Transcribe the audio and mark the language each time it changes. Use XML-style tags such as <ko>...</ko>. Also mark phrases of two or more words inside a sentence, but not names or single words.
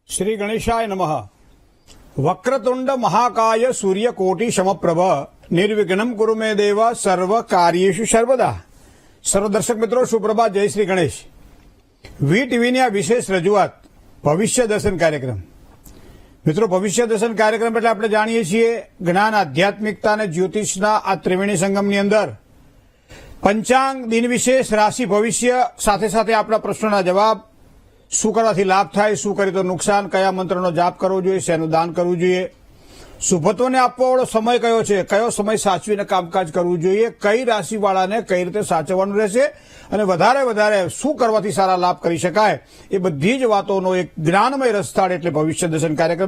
<sa>श्री गणेशाय नमः। वक्रतुंड महाकाय सूर्यकोटि समप्रभ निर्विघ्नं कुरु मे देव सर्व कार्येषु सर्वदा।</sa> <hi>सर्व दर्शक मित्रों सुप्रभात, जय श्री गणेश।</hi> <gu>વી ટીવીની આ વિશેષ રજૂઆત ભવિષ્ય દર્શન કાર્યક્રમ। મિત્રો, ભવિષ્ય દર્શન કાર્યક્રમ એટલે આપણે જાણીએ છીએ જ્ઞાન, આધ્યાત્મિકતા અને જ્યોતિષના આ ત્રિવેણી સંગમની અંદર પંચાંગ, દિન વિશેષ, રાશિ ભવિષ્ય સાથે સાથે આપણા પ્રશ્નોના જવાબ, શું કરવાથી લાભ થાય, શું કરે તો નુકસાન, કયા મંત્રનો જાપ કરવો જોઈએ, શેનું દાન કરવું જોઈએ, શુભત્વને આપવાવાળો સમય કયો છે, કયો સમય સાચવીને કામકાજ કરવું જોઈએ, કઈ રાશિવાળાને કઈ રીતે સાચવવાનું રહેશે અને વધારે શું કરવાથી સારા લાભ કરી શકાય, એ બધી જ વાતોનો એક જ્ઞાનમય રસથાળ એટલે ભવિષ્ય દર્શન કાર્યક્રમ।</gu>